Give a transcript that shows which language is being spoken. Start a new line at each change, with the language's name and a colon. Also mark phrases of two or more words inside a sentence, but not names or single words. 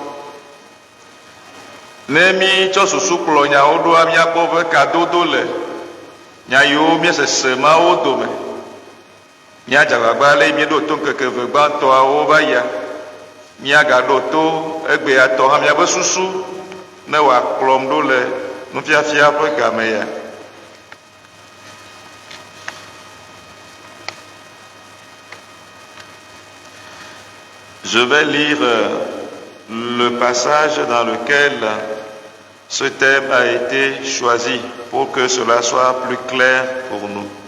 Ewe: Ne mi tsɔ susu kplɔ nyawo ɖoa, míakpɔ be kadodo le nya yiwo míesese mawo dome. Míadze agbagba le míeɖo to ŋkeke ve gbãtɔawo va yia, míagaɖo to egbea tɔ hã míabe susu ne wòakplɔm ɖo le nufiafia ƒe game ya.
French: Je vais lire le passage dans lequel ce thème a été choisi pour que cela soit plus clair pour nous.